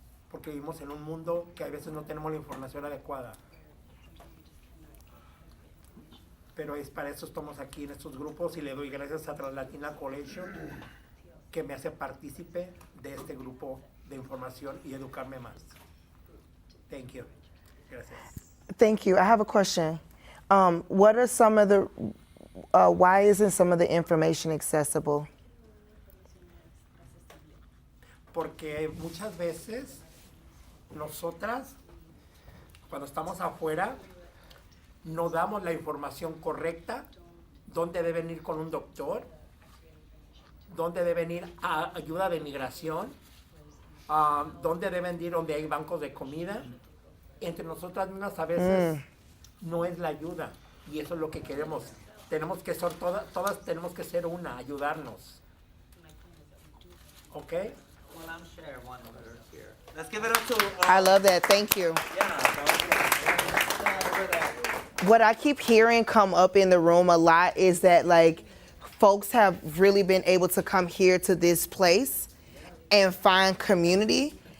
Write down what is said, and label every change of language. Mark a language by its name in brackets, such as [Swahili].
[Spanish] Porque vivimos en un mundo que a veces no tenemos la información adecuada. Pero es para eso estamos aquí en estos grupos y le doy gracias a TransLatin Coalition que me hace partícipe de este grupo de información y educarme más. [English] Thank you. Gracias. Thank you. I have a question. What are some of the, why isn't some of the information accessible? [Spanish] Porque muchas veces nosotras, cuando estamos afuera, no damos la información correcta, dónde deben ir con un doctor, dónde deben ir a ayuda de migración, dónde deben ir donde hay bancos de comida. Entre nosotras mismas a veces no es la ayuda, y eso es lo que queremos. Tenemos que ser todas tenemos que ser una, ayudarnos. ¿Ok? [English] Well, I'm sharing one letter here. Let's give it up to. I love that. Thank you. What I keep hearing come up in the room a lot is that like folks have really been able to come here to this place and find community.